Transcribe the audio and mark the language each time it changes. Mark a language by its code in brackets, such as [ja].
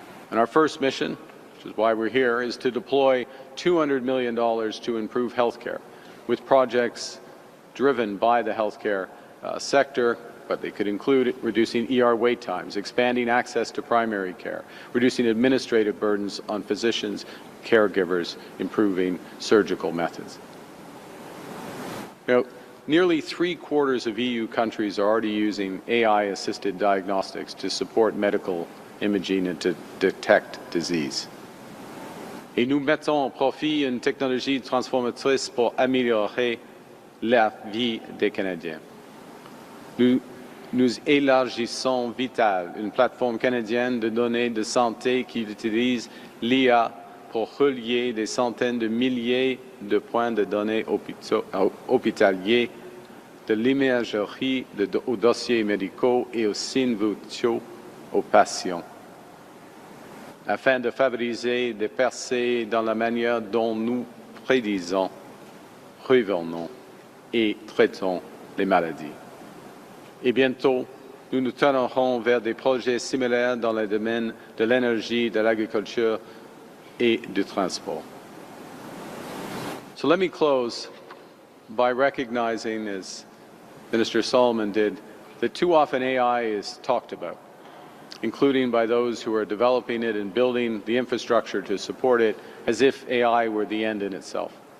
[en] And our first mission, which is why we're here, is to deploy $200 million to improve healthcare, with projects driven by the healthcare sector, but they could include reducing ER wait times, expanding access to primary care, reducing administrative burdens on physicians, caregivers, improving surgical methods. Nearly 3/4 of EU countries are already using AI-assisted diagnostics to support medical imaging and to detect disease. [fr] Et nous mettons au profit une technologie transformatrice pour améliorer la vie des Canadiens. Nous élargissons Vital, une plateforme canadienne de données de santé qui utilise l'IA pour relier des centaines de milliers de points de données hospitaliers, de l'imagerie aux dossiers médicaux et aux signes vitaux aux patients, afin de favoriser des percées dans la manière dont nous prédisons, prévenons et traitons les maladies. Et bientôt, nous nous tournerons vers des projets similaires dans les domaines de l'énergie, de l'agriculture et du transport. [en] So let me close by recognizing, as Minister Solomon did, that too often AI is talked about, including by those who are developing it and building the infrastructure to support it, as if AI were the end in itself.